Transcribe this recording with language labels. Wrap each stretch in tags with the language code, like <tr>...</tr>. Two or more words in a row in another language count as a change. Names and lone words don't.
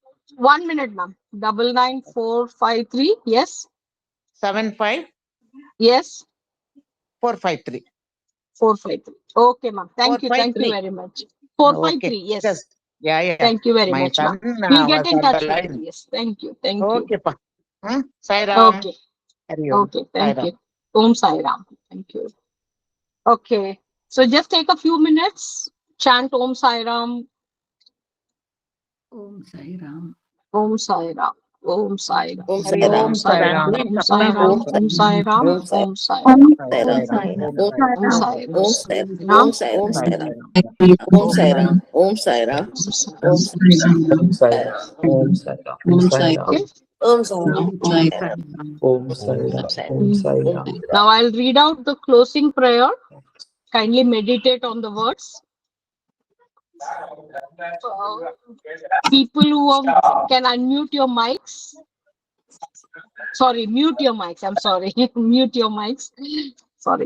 <en>1 minute, ma'am. 99453. Yes. 75. Yes. 453. 453. Okay, ma'am. Thank you. Thank you 453. very much. 453. Okay. Yes. Just, yeah. Thank you very My much, son ma'am. We'll was get in on the touch with line. you. Yes. Thank you. Thank you. Okay, pa. Sai Ram. Okay. Hari Om. Okay. Sai Thank Ram. you. Om Sai Ram. Thank you. Okay. So just take a few minutes. Chant Om Sai Ram. Om Sai Ram. Om Sai Ram. Om Sai Ram. Om Hari Sai Ram. Om Om Sai Sai Ram. Ram. Om Sai Ram. Om Om Sai Ram. Om Sai Om Sai Om Ram. Sai Ram. Om Sai Ram. Om Sai Ram. Om Sai Ram. Sai Ram. Om Sai Ram. Om Sai Ram. Om Sai Om Sai Ram. Om Sai Ram. Om Sai Ram. Okay. Om Sai Ram. Om Sai Ram. Om Sai Ram. Om Sai Ram. Now I'll read out the closing prayer. Kindly meditate on the words. People who can unmute your mics. Sorry, mute your mics. I'm sorry. Mute your mics. Sorry.</en>